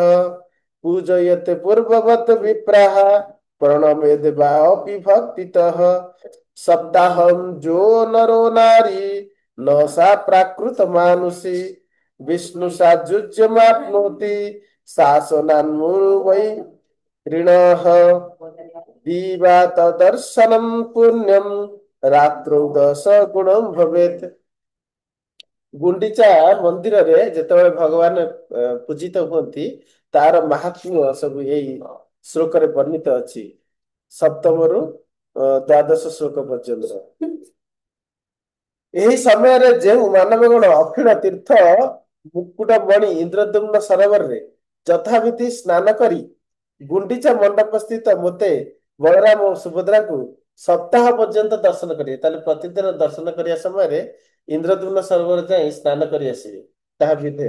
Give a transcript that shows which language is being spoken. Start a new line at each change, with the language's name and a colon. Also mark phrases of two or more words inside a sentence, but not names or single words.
Sanskrit: पूजयते पूर्ववत् विप्राः प्रणमेद् वापि भक्तितः सप्ताहं जो नरो नारी न सा प्राकृत मानुषी विष्णु सायुज्यमाप्नोति शासनान्मुवै ऋणः दिवा तदर्शनं पुण्यं रात्रौ 10 गुणं भवेत्।
Odia: ଗୁଣ୍ଡିଚା ମନ୍ଦିରରେ ଯେତେବେଳେ ଭଗବାନ ପୂଜିତ ହୁଅନ୍ତି, ତାର ମାହାତ୍ମ୍ୟ ସବୁ ଏଇ ଶ୍ଲୋକରେ ବର୍ଣ୍ଣିତ ଅଛି, ସପ୍ତମରୁ ଦ୍ୱାଦଶ ଶ୍ଲୋକ ପର୍ଯ୍ୟନ୍ତ। ଏହି ସମୟରେ ଯେଉଁ ମାନବଗଣ ଅକ୍ଷିଣ ତୀର୍ଥ ମୁକୁଟ ମଣି ଇନ୍ଦ୍ରଦ୍ୟୁମ୍ନ ସରୋବରରେ ଯଥାବିଧି ସ୍ନାନ କରି ଗୁଣ୍ଡିଚା ମଣ୍ଡପ ସ୍ଥିତ ମୋତେ ବଳରାମ ଓ ସୁଭଦ୍ରାକୁ ସପ୍ତାହ ପର୍ଯ୍ୟନ୍ତ ଦର୍ଶନ କରିବେ, ତାହେଲେ ପ୍ରତିଦିନ ଦର୍ଶନ କରିବା ସମୟରେ ଇନ୍ଦ୍ରଦ୍ୟୁମ୍ନ ସରୋବର ଯାଇ ସ୍ନାନ କରି ଆସିବେ, ତାହା ବିଧେୟ।